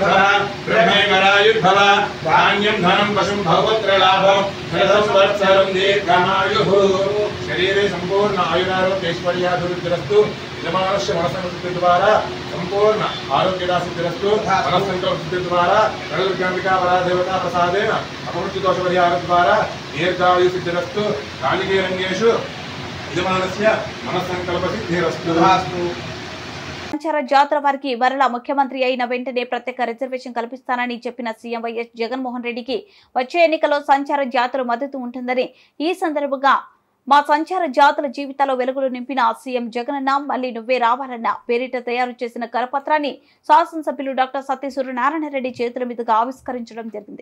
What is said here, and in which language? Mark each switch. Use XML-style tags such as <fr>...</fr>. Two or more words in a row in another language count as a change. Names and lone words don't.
<sa>भव ब्रह्मेकरायुर्भव धान्यं धनं पशुं भवपुत्रलाभं शतसंवत्सरं दीर्घमायुः शरीरे संपूर्ण आयुरारोग्यैश्वर्याभिवृद्धिरस्तु यजमानस्य मनसंसिद्धिद्वारा संपूर्ण आरोग्यदासिद्धिरस्तु मनस्संकल्पसिद्धिद्वारा नवदुर्गाम्बिका परादेवता प्रसादेन अपमृत्युदोषपरिहारद्वारा दीर्घायुसिद्धिरस्तु राजकीयरण्येषु यजमानस्य मनस्संकल्पसिद्धिरस्तु</sa> <te>సంచార జాతర వారికి మరలా ముఖ్యమంత్రి అయిన వెంటనే ప్రత్యేక రిజర్వేషన్ కల్పిస్తానని చెప్పిన సీఎం వైఎస్ జగన్మోహన్ రెడ్డికి వచ్చే ఎన్నికల్లో సంచార జాతర మద్దతు ఉంటుందని ఈ సందర్భంగా మా సంచార జాతుల జీవితాల్లో వెలుగులు నింపిన సీఎం జగనన్న మళ్లీ నువ్వే రావాలన్న పేరిట తయారు చేసిన కరపత్రాన్ని శాసనసభ్యులు డాక్టర్ సత్య సూర్యనారాయణ రెడ్డి చేతుల మీదుగా ఆవిష్కరించడం జరిగింది.</te>